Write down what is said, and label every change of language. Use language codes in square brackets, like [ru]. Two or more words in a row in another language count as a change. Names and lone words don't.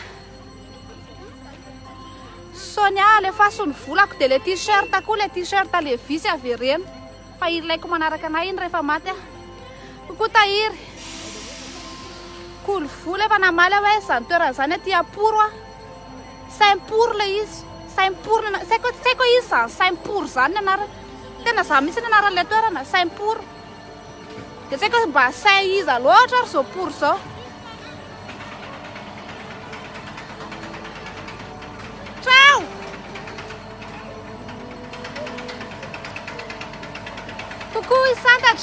[mg] Sonia, le fasony volako dia le t-shirt koa, le t-shirt Levis avereny. Fa ilaiko manaraka anahy iny rehefa maty a. Coucou Tahiry. Cool vola efa namaly hoe zany toerana zany aty aporo a. Saint-Pour le izy. Saint-Pour saiko izy zany Saint-Pour zany anarany. Tena za mihitsy ny anaran'ilay toerana Saint-Pour. Dia saiko mba Saint iza loatra ary zao Pour zao. Ciao. Coucou Santatra.